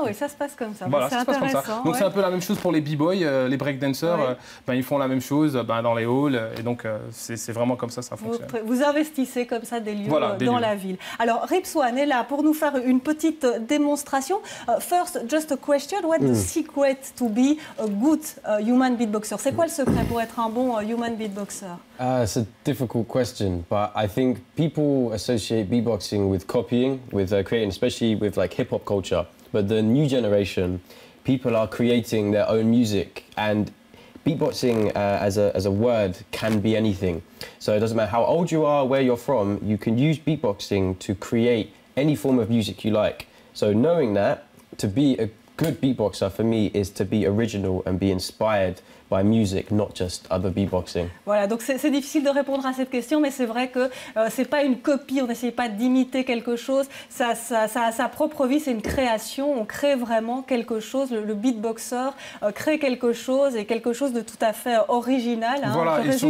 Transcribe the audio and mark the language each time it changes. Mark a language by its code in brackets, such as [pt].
[fr] Ah oui, ça se passe comme ça. Voilà, ça se passe comme ça. Donc, c'est un peu la même chose pour les b-boys, les breakdancers. Ils font la même chose dans les halls. Et donc, c'est vraiment comme ça fonctionne. Vous investissez comme ça des lieux dans la ville. Alors, Ripswan est là pour nous faire une petite démonstration. [en] First, just a question. What's the secret to be a good human beatboxer? [fr] C'est quoi le secret pour être un bon human beatboxer? [en] It's a difficult question, but I think people associate beatboxing with copying, with creating, especially with like hip-hop culture. But the new generation, people are creating their own music, and beatboxing as a word can be anything. So it doesn't matter how old you are, where you're from, you can use beatboxing to create any form of music you like. So knowing that, to be a good beatboxer for me is to be original and be inspired by music, not just other beatboxing. [fr] Voilà, donc c'est difficile de répondre à cette question, mais c'est vrai que c'est pas une copie, on n'essaye pas d'imiter quelque chose, ça a sa propre vie, c'est une création, on crée vraiment quelque chose, le beatboxer crée quelque chose et quelque chose de tout à fait original. Voilà, je et résume